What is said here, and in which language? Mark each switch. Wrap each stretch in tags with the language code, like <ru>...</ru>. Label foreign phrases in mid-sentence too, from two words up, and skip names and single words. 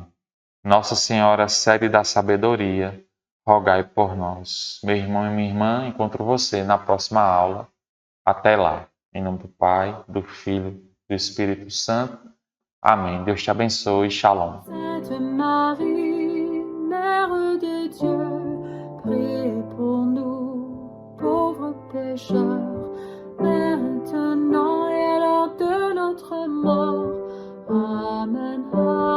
<pt>Nossa Senhora, sede da sabedoria, rogai por nós. Meu irmão e minha irmã, encontro você na próxima aula. Até lá. Em nome do Pai, do Filho e do Espírito Santo. Amém. Deus te abençoe. Shalom.</pt> <fr>Sainte Marie, Mère de Dieu, priez pour nous, pauvres pécheurs, maintenant et à l'heure de notre mort. Amen.</fr>